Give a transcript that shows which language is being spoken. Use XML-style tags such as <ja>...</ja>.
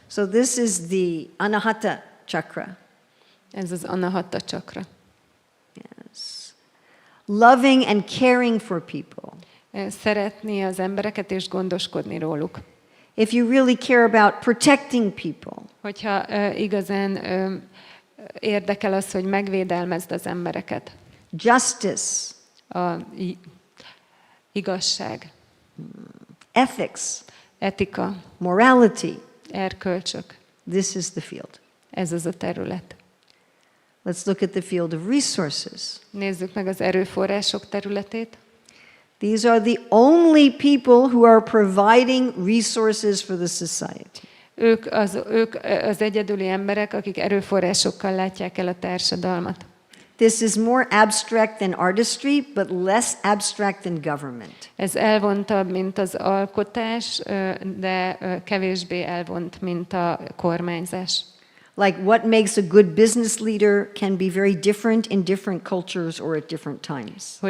<en>So this is the Anahata chakra.</en> <hu>Ez az Anahata chakra.</hu> <en>Yes. Loving and caring for people.</en> <hu>Szeretni az embereket és gondoskodni róluk.</hu> <en>If you really care about protecting people,</en> <hu>Hogyha igazán érdekel az, hogy megvédelmezd az embereket.</hu> <en>justice,</en> <hu>Igazság,</hu> <en>ethics,</en> <hu>etika,</hu> <en>morality,</en> <hu>erkölcsök.</hu> <en>this is the field.</en> <hu>Ez az a terület.</hu> <en>Let's look at the field of resources.</en> <hu>Nézzük meg az erőforrások területét.</hu> <en>These are the only people who are providing resources for the society.</en> <hu>Ők az egyedüli emberek, akik erőforrásokkal látják el a társadalmat.</hu> <en>This is more abstract than artistry, but less abstract than government.</en> <hu>Ez elvontabb, mint az alkotás, de kevésbé elvont, mint a kormányzás.</hu> <en>Like what makes a good business leader can be very different in different cultures or at different times.</en>